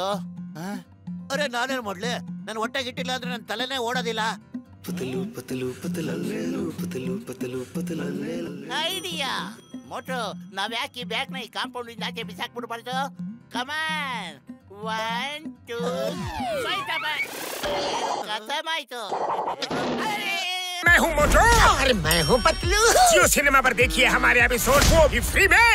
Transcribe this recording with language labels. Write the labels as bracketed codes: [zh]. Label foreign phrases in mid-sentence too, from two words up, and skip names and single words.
[kn] ಅರೆ ನಾನೇನ್ ಮಾಡ್ಲಿ? ನನ್ ಹೊಟ್ಟೆಗೆ ಇಟ್ಟಿಲ್ಲ ಅಂದ್ರೆ ನನ್ನ ತಲೆನೇ ಓಡೋದಿಲ್ಲ. ಐಡಿಯಾ ಮೋಟು, ನಾವ್ ಯಾಕೆ ಈ ಬ್ಯಾಗ್ ನ ಈ ಕಾಂಪೌಂಡ್ ಇಂದ ಆಚೆ ಬಿಸಾಕ್ಬಿಡ್ಬಾರ್ದು? ಕಮಾನ್, 1 2 खत्म आयतो। [hi] मैं हूँ मोटू और मैं हूँ पतलू। जियो सिनेमा पर देखिए हमारे एपिसोड, वो भी फ्री में।